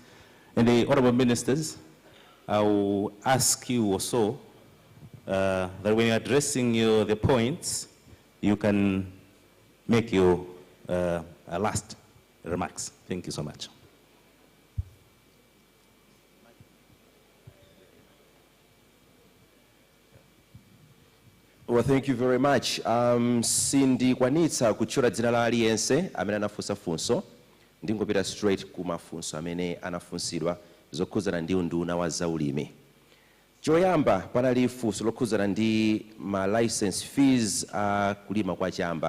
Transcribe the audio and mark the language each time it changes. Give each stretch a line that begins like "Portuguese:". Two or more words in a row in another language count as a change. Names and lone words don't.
English: And the honorable ministers, I will ask you also that when you're addressing the points, you can make your last remarks. Thank you so much. Well, thank you very much.
Nyanja: Sindikwanitsa kutchula dzina la aliyense amene anafunsa funso, ndingopita straight ku mafunso amene anafunsidwa zokhuzana ndi unduna wa zaulimi. Choyamba panali funso lokhuzana ndi ma
English: license fees
Nyanja: kulima kwa chamba.